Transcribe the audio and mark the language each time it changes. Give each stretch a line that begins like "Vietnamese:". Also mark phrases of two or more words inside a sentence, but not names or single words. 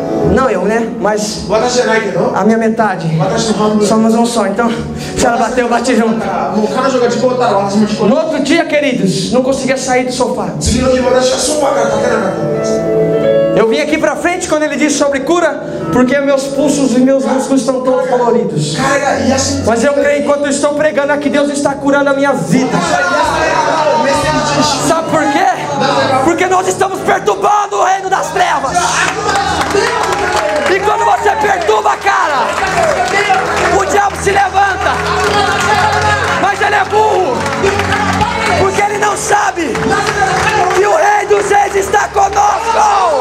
Portuguese: Não eu, né? Mas
Japanese: 私じゃないけど
Portuguese: a minha metade.
Japanese: 私の半分
Portuguese: Somos um só. Então, se ela bateu, eu bati junto.
Japanese: もう彼女が事故ったら私も事故っ
Portuguese: No outro dia, queridos, não conseguia sair do sofá.
Japanese: た次の日私はソファーから立てなかったんです
Portuguese: Eu vim aqui pra frente quando ele disse sobre cura, porque meus pulsos e meus músculos estão todos doloridos.
Japanese: 彼が癒しに
Portuguese: Mas eu creio enquanto eu estou pregando aqui, Deus está curando a minha vida.
Japanese: メッセージ中心
Portuguese: Sabe por quê? Porque nós estamos perturbando o reino das trevas. E quando você perturba, cara, o diabo se levanta. Mas ele é burro, porque ele não sabe que o Rei dos Reis está conosco.